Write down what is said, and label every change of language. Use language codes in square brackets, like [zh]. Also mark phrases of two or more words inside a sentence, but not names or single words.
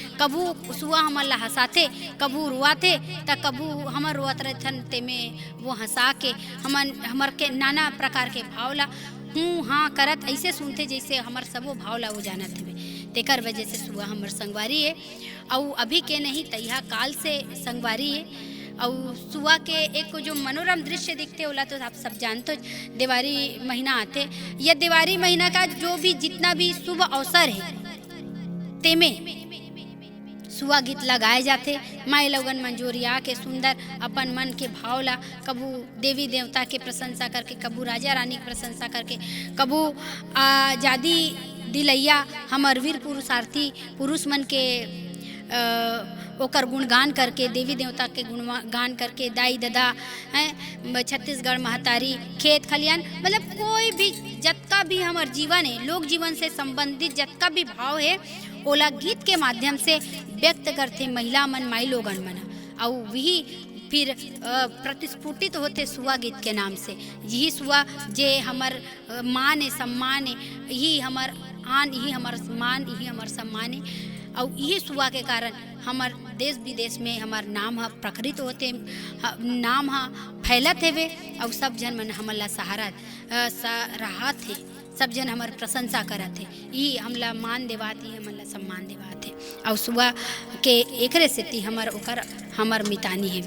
[hne] कबू सुआ हमर ला हंसाते, कबू रुआते, त कबू हमर रुआत रहथन ते में वो हंसा के हमर के नाना प्रकार के भाव ला हूँ हाँ करत ऐसे सुनते जैसे हमर सबो भाव ला वो जानत हवे। तेकर वजह से सुआ हमर संगवारी है और अभी के नहीं तैहा काल से संगवारी है। और सुआ के एक जो मनोरम दृश्य दिखते होला तो आप सब जानते हो, दिवाली महीना आते, यह दिवाली महीना का जो भी जितना भी शुभ अवसर है तेमे सुआ गीत लगाए जाते। माई लोगन मंजूरिया के सुंदर अपन मन के भाव ला कबू देवी देवता के प्रशंसा करके, कबू राजा रानी की प्रशंसा करके, कबू आजादी दिलैया हमर वीर पुरुषार्थी पुरुष मन के ओकर गुणगान करके, देवी देवता के गुणगान करके, दाई दादा हैं छत्तीसगढ़ महतारी खेत खलियान मतलब कोई भी जतका भी हमार जीवन है लोक जीवन से संबंधित जतका भी भाव है ओला गीत के माध्यम से व्यक्त करते महिला मन माई लोगन मन और वही फिर प्रतिस्फुटित होते सुआ गीत के नाम से। यही सुआ जे हमर मान है सम्मान है, यही हमर आन, यही हमर मान, यही हमर सम्मान है। और ये सुआ के कारण हमार देश विदेश में हमार नाम है प्रकृत होते, नाम है फैलत हेवे और सब जन मन हमला सहारा रहा थे, सब जन हमार प्रशंसा करत थे, ये हमला मान देवात ही हमला सम्मान देवात है। और सुआ के एकरे सेती हमार मितानी हेवे।